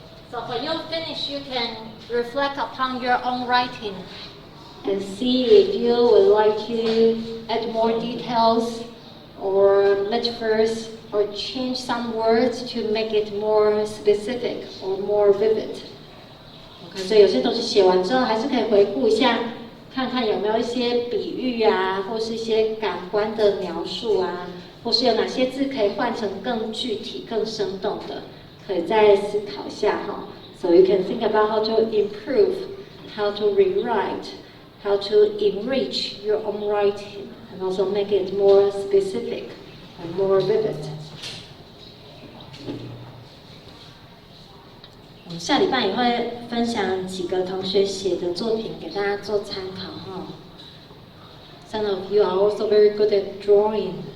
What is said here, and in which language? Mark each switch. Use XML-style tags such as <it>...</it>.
<en>So when you finish, you can reflect upon your own writing and see if you would like to add more details or metaphors or change some words to make it more specific or more vivid.</en> <zh>Okay, 所以有些东西写完之后，还是可以回顾一下，看看有没有一些比喻啊，或是一些感官的描述啊，或是有哪些字可以换成更具体、更生动的，可以再思考一下哈。</zh> <en>So you can think about how to improve, how to rewrite, how to enrich your own writing, and also make it more specific and more vivid.</en> <zh>我们下礼拜也会分享几个同学写的作品给大家做参考哈。</zh> <en>Some of you are also very good at drawing.</en>